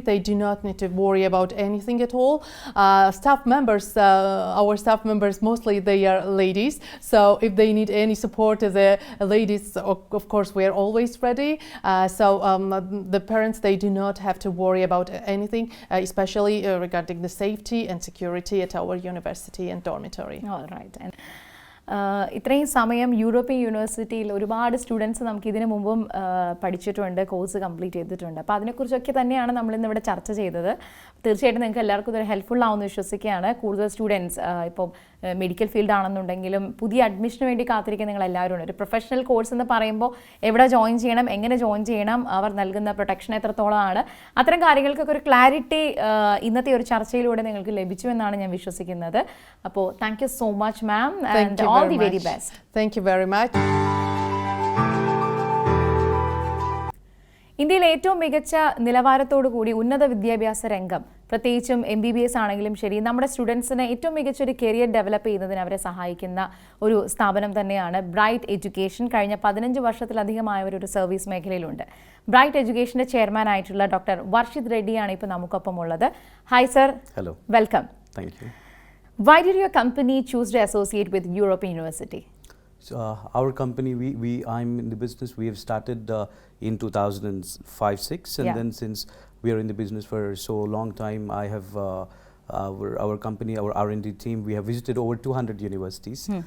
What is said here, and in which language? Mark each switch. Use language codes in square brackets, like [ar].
[en] They do not need to worry about anything at all. Staff members, our staff members, mostly they are ladies. So if they need any support, the ladies, of course, we are always ready. So the parents, they do not have to worry about anything, especially regarding the safety and security at our university and dormitory. All right. [ml] ഇത്രയും സമയം European യൂണിവേഴ്സിറ്റിയിൽ ഒരുപാട് students നമുക്ക് ഇതിനു മുമ്പും പഠിച്ചിട്ടുണ്ട്, course complete ചെയ്തിട്ടുണ്ട്. അപ്പോൾ അതിനെക്കുറിച്ചൊക്കെ തന്നെയാണ് നമ്മളിന്നിവിടെ ചർച്ച ചെയ്തത്. തീർച്ചയായിട്ടും നിങ്ങൾക്ക് എല്ലാവർക്കും ഇതൊരു ഹെൽപ്ഫുൾ ആവുമെന്ന് വിശ്വസിക്കുകയാണ്. കൂടുതൽ സ്റ്റുഡൻസ് ഇപ്പോൾ മെഡിക്കൽ ഫീൽഡ് ആണെന്നുണ്ടെങ്കിലും പുതിയ അഡ്മിഷന് വേണ്ടി കാത്തിരിക്കുന്ന നിങ്ങൾ എല്ലാവരും ഉണ്ട്. ഒരു പ്രൊഫഷണൽ കോഴ്സ് എന്ന് പറയുമ്പോൾ എവിടെ ജോയിൻ ചെയ്യണം, എങ്ങനെ ജോയിൻ ചെയ്യണം, അവർ നൽകുന്ന പ്രൊട്ടക്ഷൻ എത്രത്തോളമാണ്, അത്തരം കാര്യങ്ങൾക്കൊക്കെ ഒരു ക്ലാരിറ്റി ഇന്നത്തെ ഒരു ചർച്ചയിലൂടെ നിങ്ങൾക്ക് ലഭിച്ചു എന്നാണ് ഞാൻ വിശ്വസിക്കുന്നത്. അപ്പോൾ [en] Thank you so much ma'am, and all the very best. Thank you very much. [ml] ഇന്ത്യയിലെ ഏറ്റവും മികച്ച നിലവാരത്തോടു കൂടി ഉന്നത വിദ്യാഭ്യാസ രംഗം, പ്രത്യേകിച്ചും MBBS ആണെങ്കിലും ശരി, നമ്മുടെ സ്റ്റുഡൻസിന് ഏറ്റവും മികച്ചൊരു കരിയർ ഡെവലപ്പ് ചെയ്യുന്നതിന് അവരെ സഹായിക്കുന്ന ഒരു സ്ഥാപനം തന്നെയാണ് ബ്രൈറ്റ് എഡ്യൂക്കേഷൻ. കഴിഞ്ഞ 15 വർഷത്തിലധികമായവരൊരു സർവീസ് മേഖലയിലുണ്ട്. ബ്രൈറ്റ് എഡ്യൂക്കേഷൻ്റെ ചെയർമാൻ ആയിട്ടുള്ള ഡോക്ടർ വർഷിത് റെഡ്ഡിയാണ് ഇപ്പോൾ നമുക്കൊപ്പം ഉള്ളത്. [en] Hi sir. Hello. Welcome. Thank you. Why did your company choose to associate with European University? So, our company, I'm in the business. We have started in 2005-06, and then since we are in the business for so long time, I have our company, our R&D team, we have visited over 200 universities.